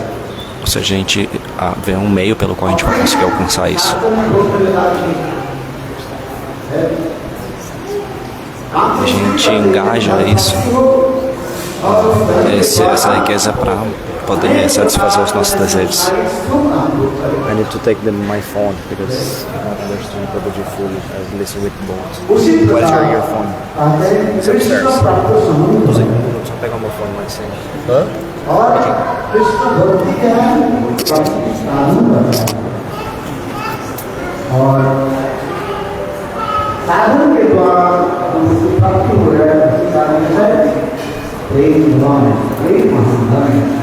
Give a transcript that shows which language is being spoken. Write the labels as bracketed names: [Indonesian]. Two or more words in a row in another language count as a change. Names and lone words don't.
[Portuguese] Ou seja, a gente vê um meio pelo qual a gente vai conseguir alcançar isso. A gente engaja isso, essa riqueza para poder satisfazer os nossos desejos. [English] I need to take my phone because I don't understand Prabhuji fully. I listen with both. What is your earphone? It's upstairs. [Portuguese] Só pegar o meu fone mais cedo. Hã? [Hindi] साधन के द्वारा उनको प्राप्ति हो रहा है, उसी कारण से प्रेम भगवान है, प्रेम महाधन है।